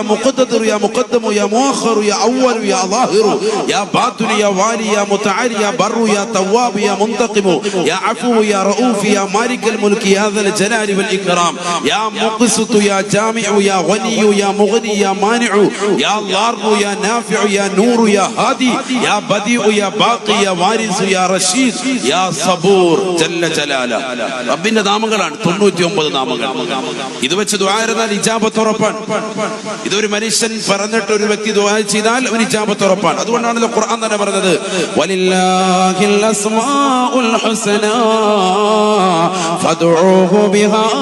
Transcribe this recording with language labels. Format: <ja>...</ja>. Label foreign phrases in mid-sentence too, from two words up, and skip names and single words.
<ar>مقتدر يا مقدم يا مؤخر يا أول يا ظاهر يا باطن يا والي يا متعالي يا بر يا تواب يا منتقم يا عفو يا رؤوف يا مالك الملك يا ذا الجلال والإكرام يا مقسط يا جامع يا غني يا مغني يا مانع يا ضار يا نافع يا نور يا هادي يا بديع يا باقي يا وارث يا رشيد يا صبور جل جلاله</ar> <ml>റബ്ബിന്റെ നാമങ്ങളാണ് 99 നാമങ്ങൾ. ഇത് വെച്ച് ദുആ ചെയ്താൽ ഇജാബത്ത് ഉറപ്പാണ്. ഇതൊരു മനുഷ്യൻ പറഞ്ഞിട്ട് ഒരു വ്യക്തി ദുആ ചെയ്താൽ അവന് ഇജാബത്ത് ഉറപ്പാണ്. അതുകൊണ്ടാണല്ലോ ഖുർആൻ തന്നെ പറഞ്ഞത്</ml> <ar>ولله الأسماء الحسنى فادعوه بها.</ar>